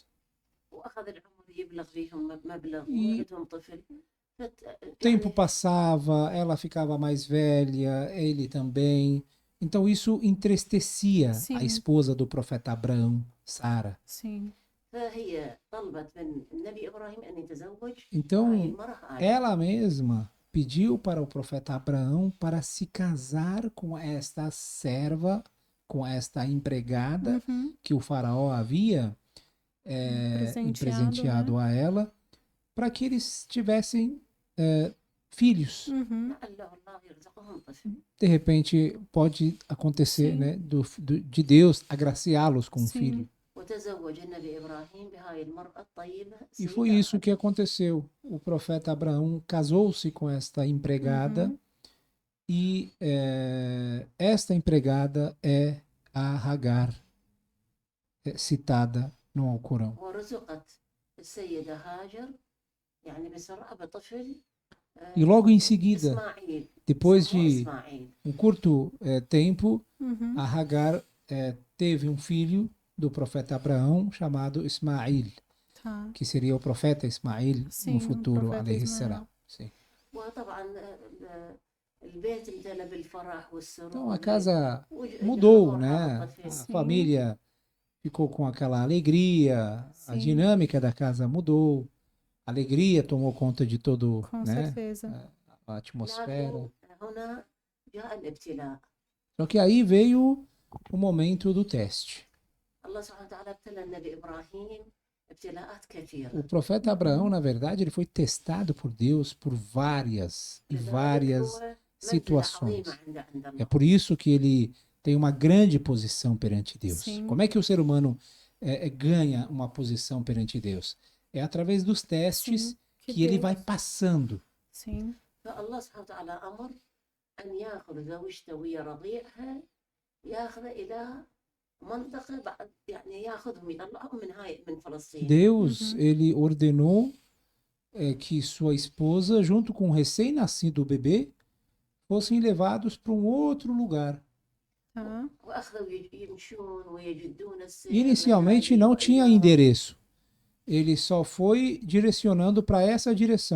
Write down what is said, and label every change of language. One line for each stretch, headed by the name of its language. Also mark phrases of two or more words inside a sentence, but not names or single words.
Arabic: وأخذ العمر يبلغ فيهم مبلغ
Portuguese: E-
Arabic: وولدهم طفل.
Portuguese: O tempo passava, ela ficava mais velha, ele também. Então isso entristecia Sim. a esposa do profeta Abraão, Sara. Sim.
Arabic: فهي طلبت من النبي إبراهيم أن يتزوج هاي
Portuguese: Então
Arabic: المرأة هاجر.
Portuguese: ela mesma pediu para o profeta Abraão para se casar com esta serva, com esta empregada Uhum. que o faraó havia presenteado a ela, para que eles tivessem filhos. Uhum.
Arabic: لعله الله يرزقهم طفل.
Portuguese: De repente pode acontecer, Sim. né, de Deus agraciá-los com um Sim. filho.
Arabic: وتزوج النبي إبراهيم بهاي المرأة الطيبة
Portuguese: E foi
Arabic: سيدة
Portuguese: isso que aconteceu. O profeta Abraão casou-se com esta empregada Uhum. e esta empregada é a Hagar, citada no Alcorão.
Arabic: ورزقت السيدة هاجر يعني بسرعة بطفل
Portuguese: E logo em seguida,
Arabic: إسماعيل.
Portuguese: depois
Arabic: اسمه
Portuguese: de
Arabic: إسماعيل.
Portuguese: um curto tempo, Uhum. a Hagar teve um filho do profeta Abraão chamado Ismail, Tá. que seria o profeta Ismail Sim, no o futuro, profeta
Arabic: alayhi
Portuguese: Ismael. salam. Sim.
Arabic: وطبعا البيت امتلأ بالفرح والسرور.
Portuguese: Então a casa
Arabic: وج-
Portuguese: mudou,
Arabic: حضور
Portuguese: né?
Arabic: هذا الطفل.
Portuguese: A Sim. família ficou com aquela alegria, a Sim. dinâmica da casa mudou, a alegria tomou conta de todo, Com né, certeza. a atmosfera.
Arabic: لكن هنا جاء الابتلاء.
Portuguese: Só que aí veio o momento do teste.
Arabic: الله سبحانه وتعالى ابتلى النبي إبراهيم ابتلاءات كثيرة.
Portuguese: O profeta Abraão, na verdade, ele foi testado por Deus por várias e várias
Arabic: لذلك هو منزلة
Portuguese: situações.
Arabic: عظيمة عند
Portuguese: É
Arabic: الله.
Portuguese: por isso que ele tem uma grande posição perante Deus. Sim. Como é que o ser humano ganha uma posição perante Deus? É através dos testes Sim, que ele Deus- vai passando. Sim,
Arabic: فالله سبحانه وتعالى أمر أن يأخذ زوجته ويا رضيعها، يأخذه إلى منطقة بعد يعني يأخذهم يطلعهم من فلسطين.
Portuguese: Deus, Uhum. ele ordenou que sua esposa, junto com o recém-nascido bebê, fossem levados para um outro lugar. tá.
Arabic: وأخذوا يمشون ويجدون السير
Portuguese: Inicialmente
Arabic: ليالي
Portuguese: não tinha
Arabic: وأيام.
Portuguese: endereço. Ele só foi direcionando para essa direção.